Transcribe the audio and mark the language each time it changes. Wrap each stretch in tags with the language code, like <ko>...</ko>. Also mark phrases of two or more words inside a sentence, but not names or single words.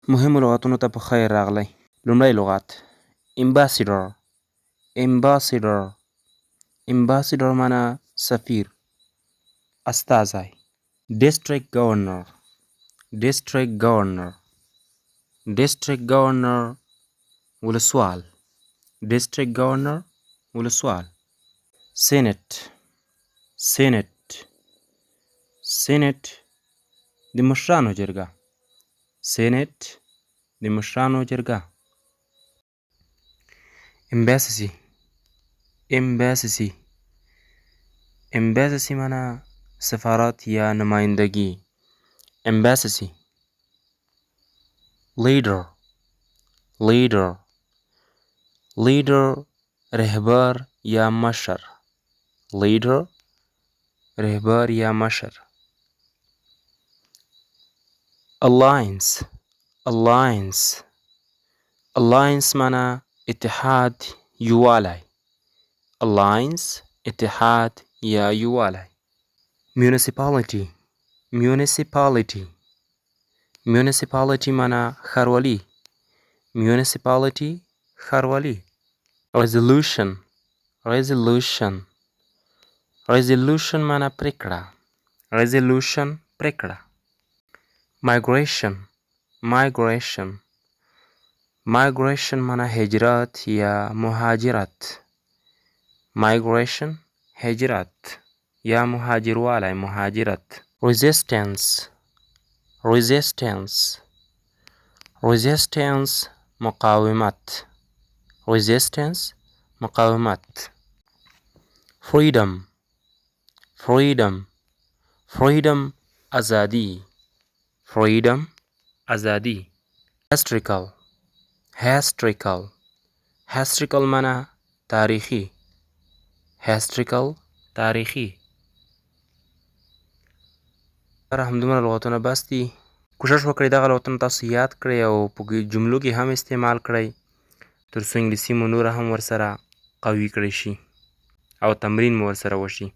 <ps>مهمو لغاتونو ته په خیر راغلی. لومړی لغت</ps> <en>ambassador. ambassador ambassador</en> <ps>معنا سفیر، استازی.</ps> <en>district governor. district governor district governor ولسوال. district governor ولسوال. senate. senate senate</en> <ps>د مشرانو جرګه. senate د مشرانو جرګه.</ps> <en>embassy. embassy embassy</en> <ps>معنا سفارت یا نمایندگی.</ps> <en>embassy. leader. leader leader</en> <ps>رهبر یا مشر. leader رهبر یا مشر.</ps> <en>alliance. alliance alliance</en> <ps>معنا اتحاد، یووالی. alliance اتحاد یا یووالی.</ps> <en>municipality. municipality municipality</en> <ps>معنا ښاروالي. municipality ښاروالي.</ps> <en>resolution. resolution resolution</en> <ps>معنا پریکړه. resolution پریکړه.</ps> <en>migration. migration migration</en> <ps>معنا هجرت یا مهاجرت. migration هجرت یا مهاجروالی، مهاجرت.</ps> <en>resistance. resistance resistance مقاومت.</en> <ps>resistance مقاومت.</ps> <en>freedom. freedom freedom ازادي. freedom ازادي. historical. historical historical</en> <ps>معنا تاریخي. historical تاریخي. همدومره لغتونه بس دي. کوشش وکړئ دغه لغتونه تاسو یاد کړئ او په جملو کې هم استعمال کړئ تر څو انګلیسي مو نوره هم ورسره قوي کړی شي او تمرین مو ورسره وشي.</ps>